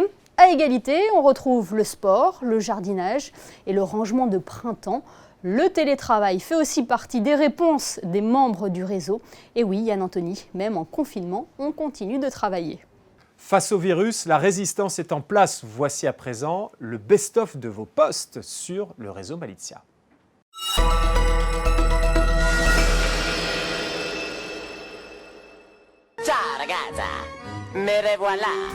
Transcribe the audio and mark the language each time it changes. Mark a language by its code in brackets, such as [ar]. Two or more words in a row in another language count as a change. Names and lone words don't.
[fr] À égalité, on retrouve le sport, le jardinage et le rangement de printemps. Le télétravail fait aussi partie des réponses des membres du réseau. Et oui, Yann Anthony, même en confinement, on continue de travailler. Face au virus, la résistance est en place. Voici à présent le best-of de vos posts sur le réseau Malizia. [it] Ciao ragazza, [fr] me revoilà.